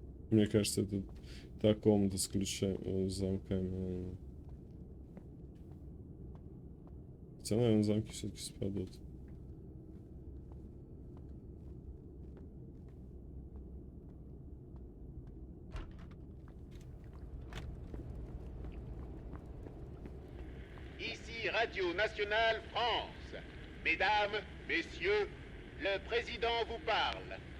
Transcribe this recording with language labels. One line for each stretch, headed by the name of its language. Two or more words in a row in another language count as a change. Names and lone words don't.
Russian: Мне кажется, это та комната с ключами, с замками. Хотя, наверное, замки все-таки спадут.
French: Ici Radio Nationale France. Mesdames, Messieurs, le président vous parle.